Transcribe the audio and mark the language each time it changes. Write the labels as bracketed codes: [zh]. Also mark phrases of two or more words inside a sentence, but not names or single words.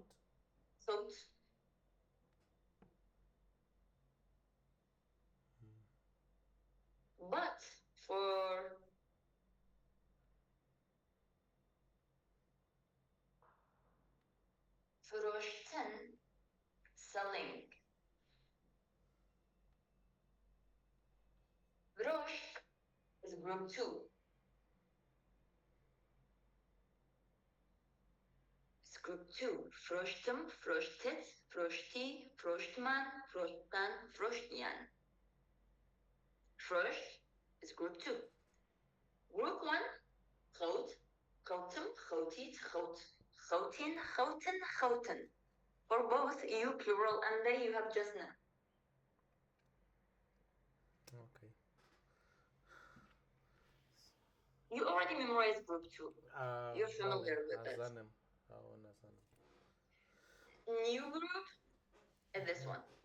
[en] خوت. But for فروشتن, selling. فروش is group 2. It's group 2. [ku] فروشتم, فروشتت, فروشتي, فروشتمان, فروشتان, فروشتيان. [en] Frosh is group 2. Group 1, [ku] خوت, خوتم, خوتيت, خوت, خوتين, خوتن, خوتن. [en] For both you plural and they you have just now. Okay. You already memorized group 2. You're familiar with it. New group is this one.